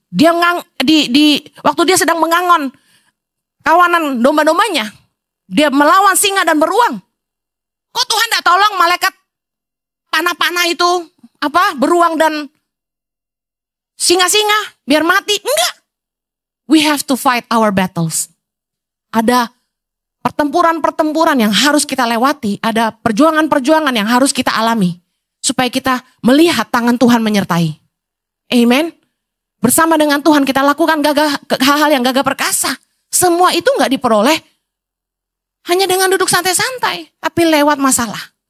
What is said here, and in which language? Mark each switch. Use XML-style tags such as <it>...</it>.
<id>Dia waktu dia sedang mengangon kawanan domba-dombanya. Dia melawan singa dan beruang. Kok Tuhan tidak tolong malaikat panah-panah itu beruang dan singa-singa biar mati? Enggak.</id> <en>We have to fight our battles.</en> <id>Ada pertempuran-pertempuran yang harus kita lewati. Ada perjuangan-perjuangan yang harus kita alami. Supaya kita melihat tangan Tuhan menyertai. Amen. Bersama dengan Tuhan kita lakukan hal-hal yang gagah perkasa. Semua itu gak diperoleh hanya dengan duduk santai-santai, tapi lewat masalah.</id>